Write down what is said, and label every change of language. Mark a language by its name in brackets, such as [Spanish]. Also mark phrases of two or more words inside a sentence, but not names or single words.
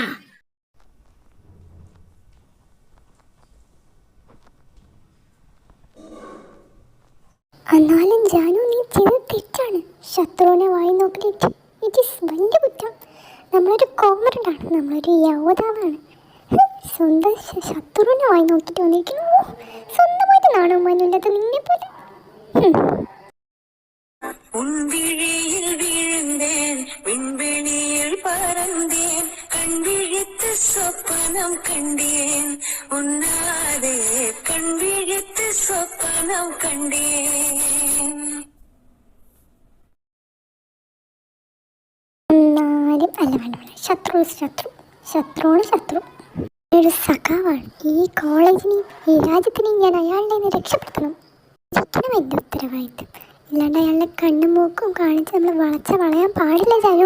[Malayalam] എന്നാലും ജാനു, നീ ചെയ്ത് തെറ്റാണ്. ശത്രുവിനെ വായി നോക്കിയിട്ട് [English] it is [Malayalam] വലിയ കുറ്റം. നമ്മളൊരു കോമറഡാണ്, നമ്മളൊരു യോദ്ധാവാണ്. സ്വന്തം ശത്രുവിനെ വായി നോക്കിയിട്ട് വന്നിരിക്കുന്നു. സ്വന്തമായിട്ട് നാണോ മാനില്ലാത്ത നിന്നെ പോലെ. [Tamil] உன்விழியில் விழுந்தேன், விண்வெளியில் பறந்தேன், கண்விழித்து சொப்பனம் கண்டேன், உன்னாலே கண்விழித்து சொப்பனம் கண்டேன். [Malayalam] എന്നാലും അല്ല, വേണ്ട, ശത്രുവാണ് ശത്രു. ഒരു സഖാവാണ്. ഈ കോളേജിനെയും ഈ രാജ്യത്തിനെയും ഞാൻ അയാളുടെ നിന്ന് രക്ഷപ്പെടുത്തണം. ശരിക്കും എൻ്റെ ഉത്തരവാദിത്വം. ഇല്ലാണ്ട് അയാളുടെ കണ്ണും മൂക്കും കാണിച്ച് നമ്മൾ വളയാൻ പാടില്ല ജാനു.